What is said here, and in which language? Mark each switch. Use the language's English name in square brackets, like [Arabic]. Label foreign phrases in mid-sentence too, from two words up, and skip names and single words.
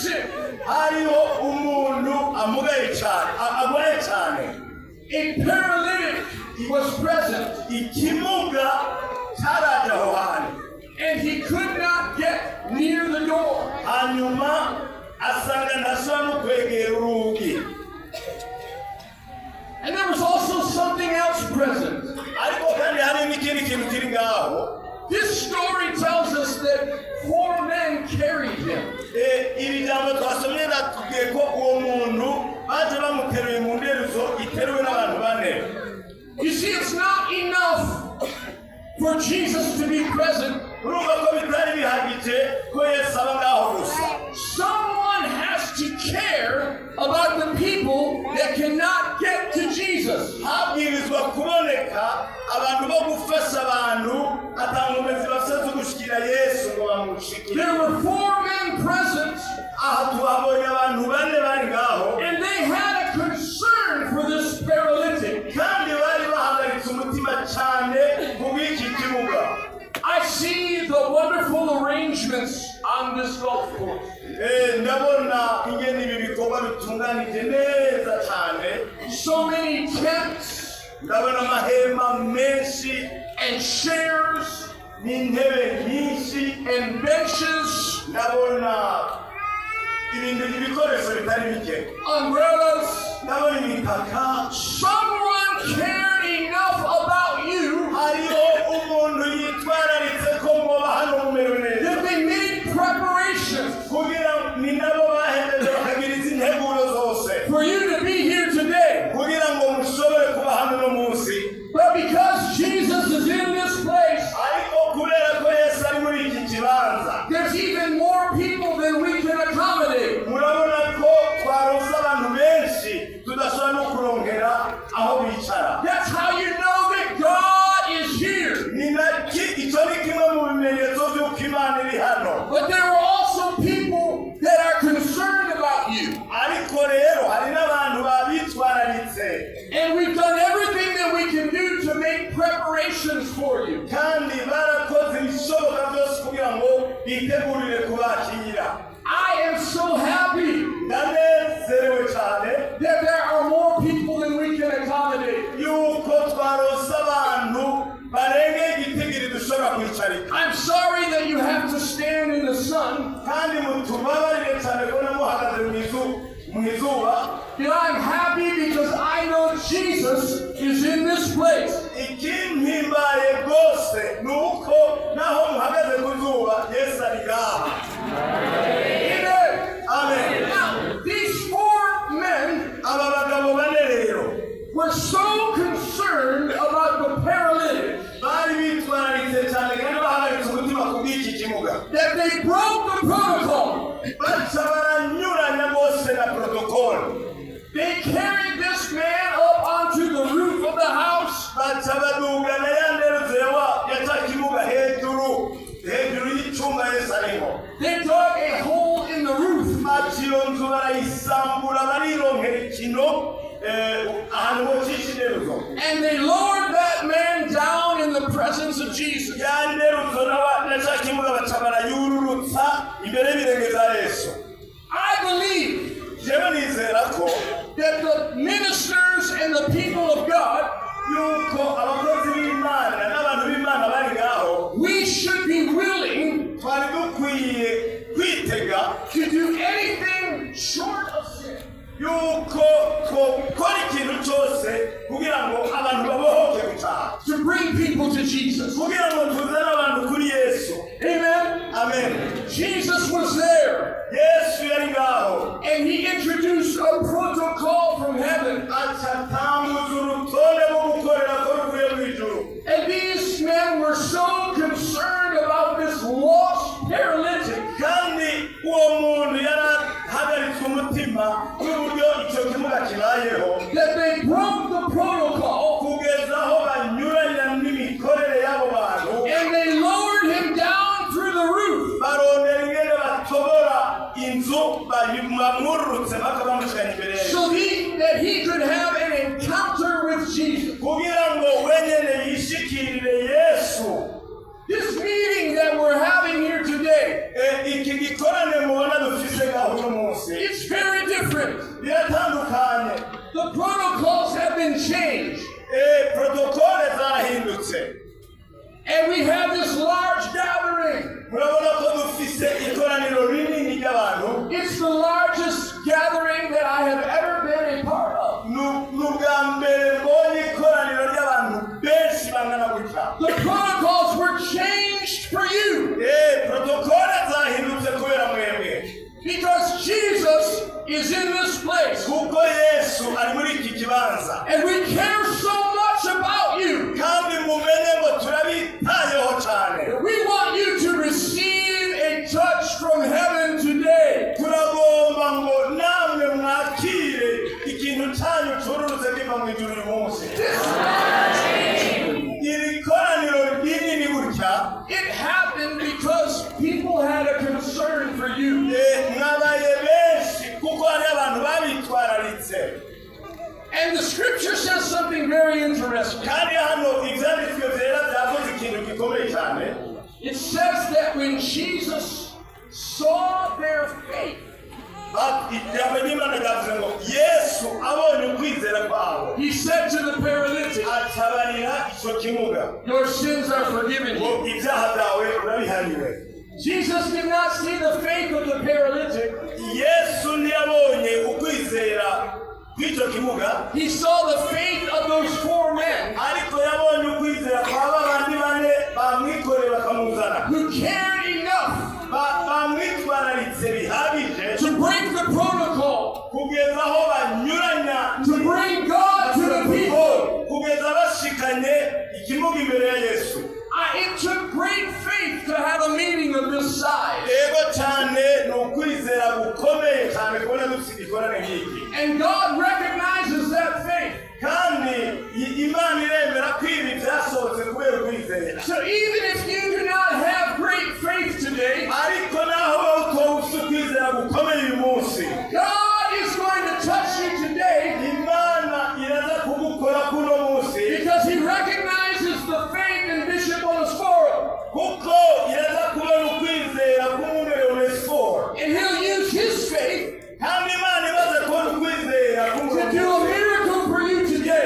[Rundi] hariho umuntu amugaye cyane agwaye cyane. [English] A paralytic was present, [Rundi] Ikimuga cyaraje aho hantu, [English] and he could not get near the door. [Rundi] hanyuma asanga ntashobora no kwegera urugi. [English] And there was also something else present. [Rundi] Ariko kandi hari n'ikindi kintu kiri ngaho. [English] This story tells us that 4 men carried him. [Rundi] Iri jambo twasomye natubwiye ko uwo muntu baje bamuteruye mu nderuzo iteruwe n'abantu bane. [English] You see, it's not enough for Jesus to be present. [Rundi] Urumva ko bitari bihagije ko Yesu aba ngaho gusa. [English] Someone has to care about the people that cannot get to Jesus. [Rundi] Habwirizwa kuboneka abantu bo gufasha abantu atangomezi bafite gushikira Yesu ngo bamushikire. [English] There were 4 men present, [Rundi] Aha tuhabonye abantu bane bari ngaho, [English] and they had a concern for this paralytic. [Rundi] kandi bari bahagaritse umutima cyane ku bw'iki kibuga. [English] I see the wonderful arrangements on this golf course. [Rundi] Ndabona ingene ibi bikorwa bitunganije neza cyane. [English] So many tents [Rundi] Ndabona amahema menshi [English] and chairs [Rundi] n'intebe nyinshi, [English] and benches, [Rundi] ndabona ibikoresho bitari bike, [English] umbrellas. [Rundi] ndabona imitaka. [English] Someone cared enough about you [Rundi] Hariho umuntu yitwararitse ko muba hano mumerewe neza, [English] that they made preparations [Rundi] kugira ni nabo bahejeje bakagira izi nteguro zose [English] for you to be here today. [Rundi] kugira ngo mushobore kuba hano uno munsi. [English] But because Jesus is in this place, [Rundi] Ariko kubera ko Yesu ari muri iki kibanza, [English] there's even more people than we can accommodate. [Rundi] murabona ko twaronse abantu benshi tudashobora no kurongera aho bicara. [English] That's how you know that God is here. [Rundi] Icyo ni kimwe mu bimenyetso by'uko Imana iri hano. [English] But there are also people that are concerned about you. [Rundi] Ariko rero hari n'abantu babitwararitse, [English] And we've done everything that we can do to make preparations for you. [Rundi] kandi barakoze ibishoboka byose kugira ngo bitegurire kubakira. [English] I am so happy [Rundi] Ndanezerewe cyane [English] that there are more people than we can accommodate. [Rundi] yuko twaronse abantu barenga igitigiri dushobora kwicarika. [English] I'm sorry that you have to stand in the sun. [Rundi] Kandi mutubabarire cyane ko namuhagaze mu izuba. [English] And I'm happy because I know Jesus is in this place. [Rundi] Ikimpimbaye rwose ni uko naho muhagaze ku zuba Yesu ari ngaha. [English] Amen. [Rundi] Amen. [English] Now, these 4 men [Rundi] Aba bagabo bane rero [English] were so concerned about the paralytic [Rundi] bari bitwararitse cyane kandi bahagaritse umutima ku bw'iki kimuga, [English] that they broke the protocol. [Rundi] baca baranyuranya bose na protokolo. [English] They carried this man up onto the roof of the house. [Rundi] Baca badugana ya nderuzo ya cya kimuga hejuru y'icyumba Yesu arimo. [English] They dug a hole in the roof. [Rundi] Baca iyo nzu barayisambura barironkera ikino ahantu bocisha inderuzo. [English] And they lowered that man down in the presence of Jesus. [Rundi] Ya nderuzo na cya kimuga baca barayururutsa imbere y'ibirenge bya Yesu. [English] I believe [Rundi] Jewe nizera ko [English] that the ministers and the people of God, [Rundi] yuko abakozi b'Imana n'abantu b'Imana bari ngaho, [English] we should be willing [Rundi] twari dukwiye kwitega [English] to do anything short of sin. [Rundi] yuko twakora ikintu cyose kugira ngo abantu babohoke gutaha, [English] To bring people to Jesus. [Rundi] kugira ngo tuzane abantu kuri Yesu. [English] Amen. [Rundi] Amen. [English] Jesus was there, [Rundi] Yesu yari ngaho, [English] and he introduced a protocol from heaven. [Rundi] acatanguza urutonde rwo gukorera ko ruvuye mu ijuru. [English] And these men were so concerned about this lost paralytic [Rundi] Kandi uwo muntu yarahagaritse umutima n'uburyo icyo kimuga kibayeho, [English] that they broke the protocol [Rundi] kugeza aho banyuranya n'imikorere y'abo bantu, [English] and they lowered him down through the roof. [Rundi] barondera ingene batobora inzu bamwururutse bakabamushikana imbere yayo, [English] So that he could have an encounter with Jesus. [Rundi] kugira ngo wenyene yishikirire Yesu. [English] This meeting that we're having here today [Rundi] Iki gikorane mubona dufise ngaho uno munsi [English] different. [Rundi] biratandukanye. [English] The protocols have been changed. [Rundi] Protokole zarahindutse. [English] And we have this large gathering. [Rundi] Murabona ko dufise ikoraniro rinini ry'abantu. [English] It's the largest gathering that I have ever been a part of. [Rundi] N'ubwa mbere mbonye ikoraniro ry'abantu benshi bangana gutya. [English] The protocols were changed for you. [Rundi] Protokole zahindutse kubera mwebwe. [English] Because Jesus is in this place. [Rundi] Kuko Yesu ari muri iki kibanza. [English] And we care so much about you. [Rundi] Kandi mumenye ngo turabitayeho cyane. [English] We want you to receive a touch from heaven today. [Rundi] Turagomba ngo namwe mwakire ikintu cyanyu cyururutse kiva mu ijuru uyu munsi. Iri koraniro rinini gutya. [English] It happened because people had a concern for you. [Rundi] Mwabaye benshi kuko hari abantu babitwararitse. [English] And the scripture says something very interesting. [Rundi] Kandi hano ibyanditswe byera byavuze ikintu gikomeye cyane. [English] It says that when Jesus saw their faith, [Rundi] ijambo ry'Imana ryavuze ngo Yesu abonye ukwizera kwabo. [English] He said to the paralytic, [Rundi] atabarira icyo kimuga. [English] your sins are forgiven you. [Rundi] Ibyaha byawe urabihariwe. [English] Jesus did not see the faith of the paralytic. [Rundi] Yesu ntiyabonye ukwizera kw'icyo kimuga. [English] He saw the faith of those 4 men. [Rundi] Ariko yabonye ukwizera kwa babandi bane bamwikoreye bakamuzana. [English] Who cared enough [Rundi] bamwitwararitse bihagije [English] to break the protocol, [Rundi] kugeza aho banyuranya [English] to bring God to the people. [Rundi] Kugeza bashikanye ikimuga imbere ya Yesu. [English] It took great faith to have a meeting of this size. [Rundi] Ego cyane ni ukwizera gukomeye cyane kubona dufite ikorane nk'iki. [English] And God recognizes that faith. [Rundi] Kandi Imana iremera ko ibi byasohotse kubera ukwizera. [English] So even if you do not have great faith today, [Rundi] ariko naho utawufite ukwizera gukomeye uyu munsi, [English] God is going to touch you today. [Rundi] Imana iraza kugukora kuno munsi. [English] Because He recognizes the faith in Bishop Onesphoro. [Rundi] Kuko iraza kubona ukwizera k'umwungere Onesphoro. [English] And He'll use His faith [Rundi] kandi Imana imaze kubona ukwizera [English] to do a miracle for you today.